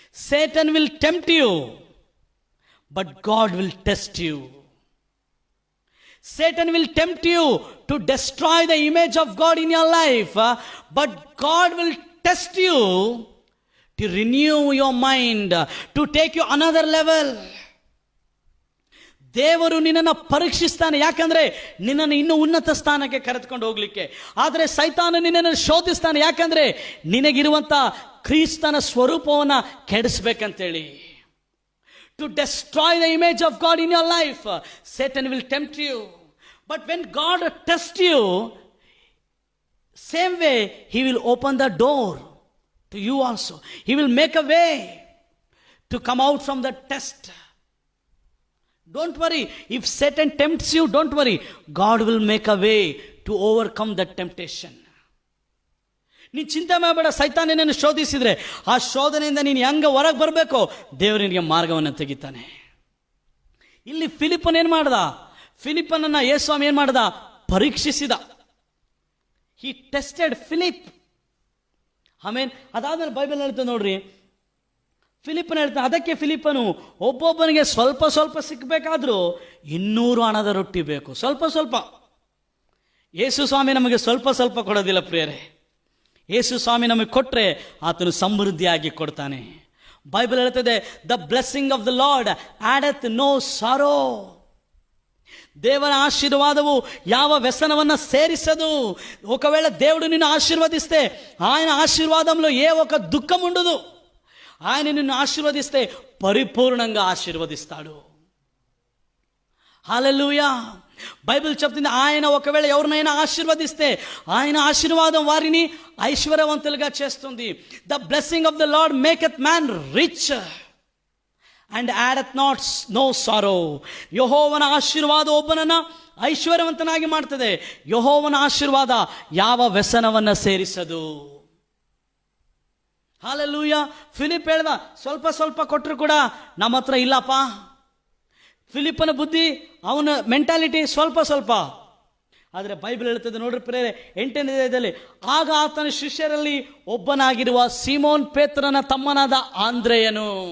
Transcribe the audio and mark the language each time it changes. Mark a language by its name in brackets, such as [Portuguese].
[English] Satan will tempt you, but God will test you. Satan will tempt you to destroy the image of God in your life, but God will test you to renew your mind, to take you another level. [Kannada] ದೇವರು ನಿನ್ನನ್ನು ಪರೀಕ್ಷಿಸ್ತಾನೆ, ಯಾಕಂದ್ರೆ ನಿನ್ನನ್ನು ಇನ್ನೂ ಉನ್ನತ ಸ್ಥಾನಕ್ಕೆ ಕರೆದುಕೊಂಡು ಹೋಗ್ಲಿಕ್ಕೆ. ಆದರೆ ಸೈತಾನ ನಿನ್ನನ್ನು ಶೋಧಿಸ್ತಾನೆ, ಯಾಕಂದ್ರೆ ನಿನಗಿರುವಂತ ಕ್ರಿಸ್ತನ ಸ್ವರೂಪವನ್ನು ಕೆಡಿಸ್ಬೇಕಂತೇಳಿ. [English] To destroy the image of God in your life, Satan will tempt you. But when God tests you, same way he will open the door to you also. He will make a way to come out from the test. Don't worry, if Satan tempts you, don't worry, God will make a way to overcome that temptation. [Kannada] ನೀನು ಚಿಂತೆ ಮಾಡಬೇಡ. ಸೈತಾನ ನಿನ್ನನ್ನು ಶೋಧಿಸಿದ್ರೆ ಆ ಶೋಧನೆಯಿಂದ ನೀನು ಹೆಂಗೆ ಹೊರಗೆ ಬರಬೇಕು, ದೇವರು ನಿನಗೆ ಮಾರ್ಗವನ್ನು ತೆಗಿತಾನೆ. ಇಲ್ಲಿ ಫಿಲಿಪ್ಪನ್ ಏನು ಮಾಡ್ದ? ಫಿಲಿಪ್ಪನನ್ನ ಯೇಸುಸ್ವಾಮಿ ಏನು ಮಾಡ್ದ? ಪರೀಕ್ಷಿಸಿದ. [English] He tested Philip. [Kannada] ಆಮೇಲೆ ಅದಾದ್ಮೇಲೆ ಬೈಬಲ್ ಹೇಳ್ತದೆ ನೋಡ್ರಿ, ಫಿಲಿಪ್ಪನ ಹೇಳ್ತಾನೆ, ಅದಕ್ಕೆ ಫಿಲಿಪ್ಪನು ಒಬ್ಬೊಬ್ಬನಿಗೆ ಸ್ವಲ್ಪ ಸ್ವಲ್ಪ ಸಿಕ್ಕಬೇಕಾದ್ರೂ 200 ಹಣದ ರೊಟ್ಟಿ ಬೇಕು. ಸ್ವಲ್ಪ ಸ್ವಲ್ಪ. ಯೇಸು ಸ್ವಾಮಿ ನಮಗೆ ಸ್ವಲ್ಪ ಸ್ವಲ್ಪ ಕೊಡೋದಿಲ್ಲ ಪ್ರಿಯರೇ. ಯೇಸು ಸ್ವಾಮಿ ನಮಗೆ ಕೊಟ್ಟರೆ ಆತನು ಸಮೃದ್ಧಿಯಾಗಿ ಕೊಡ್ತಾನೆ. ಬೈಬಲ್ ಹೇಳ್ತದೆ, [English] The blessing of the Lord addeth no sorrow. [Kannada] ದೇವರ ಆಶೀರ್ವಾದವು ಯಾವ ವ್ಯಸನವನ್ನ ಸೇರಿಸದು. [Telugu] ఒకవేళ దేవుడు నిన్ను ఆశీర్వదిస్తే ఆయన ఆశీర్వాదంలో ఏ ఒక దుఃఖం ఉండదు. ఆయన నిన్ను ఆశీర్వదిస్తే పరిపూర్ణంగా ఆశీర్వదిస్తాడు. హల్లెలూయా. బైబిల్ చెప్తుంది, ఆయన ఒకవేళ ఎవరినైనా ఆశీర్వదిస్తే ఆయన ఆశీర్వాదం వారిని ఐశ్వర్యవంతులుగా చేస్తుంది. [English] The blessing of the lord maketh man rich and addeth not no sorrow. [Kannada] ಯೆಹೋವನ ಆಶೀರ್ವಾದ ಒಬ್ಬನನ್ನ ಐಶ್ವರ್ಯವಂತನಾಗಿ ಮಾಡ್ತದೆ. ಯೆಹೋವನ ಆಶೀರ್ವಾದ ಯಾವ ವ್ಯಸನವನ್ನ ಸೇರಿಸದು. ಹಾಲೆಲೂಯಾ. ಫಿಲಿಪ್ ಹೇಳ್ದ, ಸ್ವಲ್ಪ ಸ್ವಲ್ಪ ಕೊಟ್ಟರು ಕೂಡ ನಮ್ಮ ಹತ್ರ ಇಲ್ಲಪ್ಪ. ಫಿಲಿಪ್ಪನ ಬುದ್ಧಿ, ಅವನ ಮೆಂಟಾಲಿಟಿ ಸ್ವಲ್ಪ ಸ್ವಲ್ಪ. ಆದರೆ ಬೈಬಲ್ ಹೇಳ್ತದೆ ನೋಡ್ರಿ ಪ್ರೇರೆ, 8ನೇ ಅಧ್ಯಾಯದಲ್ಲಿ, ಆಗ ಆತನ ಶಿಷ್ಯರಲ್ಲಿ ಒಬ್ಬನಾಗಿರುವ ಸೀಮೋನ್ ಪೇತ್ರನ ತಮ್ಮನಾದ ಆಂದ್ರೆಯನು.